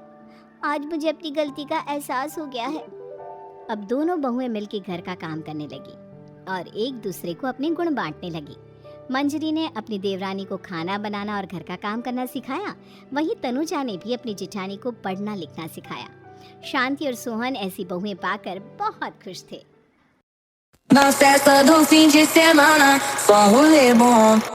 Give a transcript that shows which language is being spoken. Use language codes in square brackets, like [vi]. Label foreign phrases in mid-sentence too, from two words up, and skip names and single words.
[hi] आज मुझे अपनी गलती का एहसास हो गया है। अब दोनों बहुएं मिलकर घर का काम करने लगी और एक दूसरे को अपने गुण बांटने लगी। मंजरी ने अपनी देवरानी को खाना बनाना और घर का काम करना सिखाया, वहीं तनुजा ने भी अपनी जेठानी को पढ़ना लिखना सिखाया। शांति और सोहन ऐसी बहुएं पाकर बहुत खुश थे। [pt] Na festa do fim de semana, só rolê bom.